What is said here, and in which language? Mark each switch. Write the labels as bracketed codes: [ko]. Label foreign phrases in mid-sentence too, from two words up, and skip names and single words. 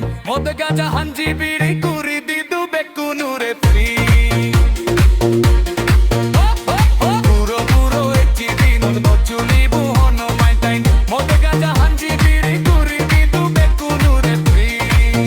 [sat] Mod gaja hanji biri kuri didu bekunu re free. Buro buro echi dinon do juli buho no [en] my time. [sat] Mod gaja hanji biri kuri didu bekunu re free.